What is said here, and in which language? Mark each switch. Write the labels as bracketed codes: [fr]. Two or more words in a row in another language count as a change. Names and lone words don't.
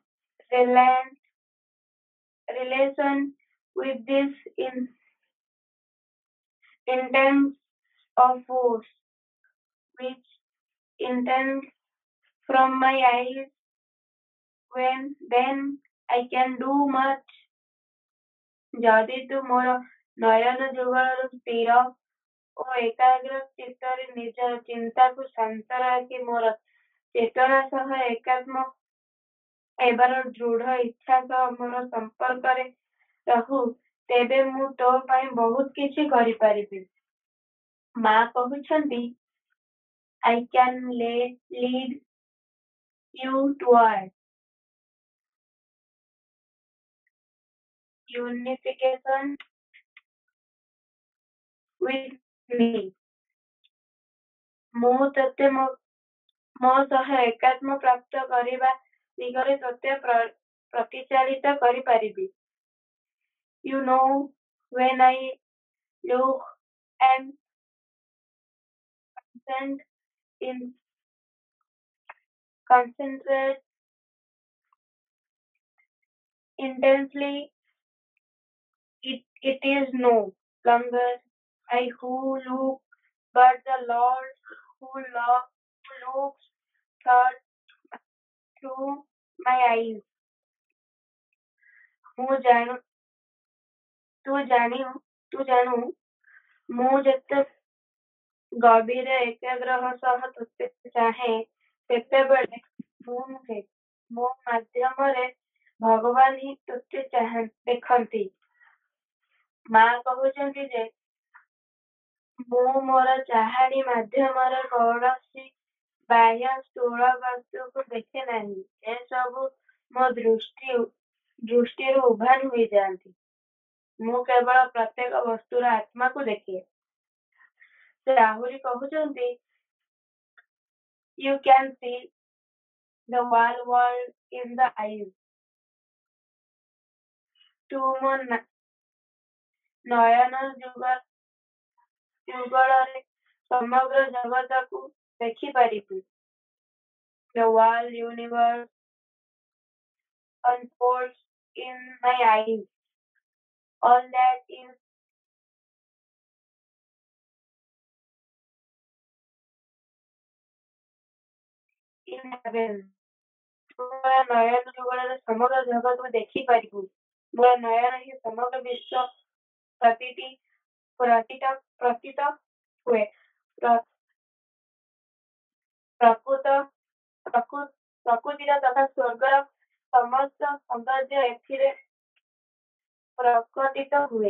[en] relation with this intense of force which intends from my eyes then I can do much [or] ଯଦି ତୁ ମୋର ନୟନ ଯୁଗଳରୁ ସ୍ଥିର ଓ ଏକାଗ୍ର ଚିତ୍ତରେ ନିଜର ଚିନ୍ତାକୁ ଶାନ୍ତ ରଖି ମୋର ଚେତନା ସହ ଏକାତ୍ମ ହେବାର ଦୃଢ ଇଚ୍ଛା ସହ ମୋର ସମ୍ପର୍କରେ ରହୁ ତେବେ ମୁଁ ତୋ ପାଇଁ ବହୁତ କିଛି କରିପାରିବି। ମା କହୁଛନ୍ତି [en] I can lead you toward unification with me [or] ମୁଁ ତତେ ମୋ ସହ ଏକାତ୍ମ ପ୍ରାପ୍ତ କରିବା ଦିଗରେ ତତେ ପ୍ରତିଚାଳିତ କରିପାରିବି। [en] You know when I look and concentrate intensely. It is no longer I who look, but the Lord who looks through my eyes. [or] ମୁଁ ଜାଣୁ ତୁ ଜାଣୁ ମୁଁ ଯେତେ ଗଭୀର ଏକାଗ୍ରହ ସହ ତୋତେ ଚାହେଁ ସେତେବେଳେ ମୁଁ ନୁହେଁ ମୋ ମାଧ୍ୟମରେ ଭଗବାନ ହିଁ ତୋତେ ଦେଖନ୍ତି। ମା କହୁଛନ୍ତି ଯେ ମୁଁ ମୋର ଚାହାଣୀ ମାଧ୍ୟମରେ କୌଣସି ବାହ୍ୟ ସ୍ଥୂଳ ବସ୍ତୁକୁ ଦେଖେ ନାହିଁ। ଏସବୁ ମୋ ଦୃଷ୍ଟିରୁ ଉଭାନ ହୋଇଯାଆନ୍ତି। ମୁଁ କେବଳ ପ୍ରତ୍ୟେକ ବସ୍ତୁର ଆତ୍ମାକୁ ଦେଖେ। ସେ ଆହୁରି କହୁଛନ୍ତି [en] You can see the whole world in the eyes. [or] ତୁ ମୋ ନୟନ ଯୁଗଳରେ ସମଗ୍ର ଜଗତକୁ ଦେଖିପାରିବୁ। [en] The whole universe unfolds in my eyes. All that is in heaven. [or] ତୁ ମୋ ନୟନ ଯୁଗଳରେ ସମଗ୍ର ଜଗତକୁ ଦେଖିପାରିବୁ। ମୋ ନୟନ ହିଁ ସମଗ୍ର ବିଶ୍ୱ ପ୍ରତୀତ ହୁଏ। ପ୍ରକୃତିର ତଥା ସ୍ୱର୍ଗର ସମସ୍ତ ସୌନ୍ଦର୍ଯ୍ୟ ଏଥିରେ ପ୍ରକଟିତ ହୁଏ।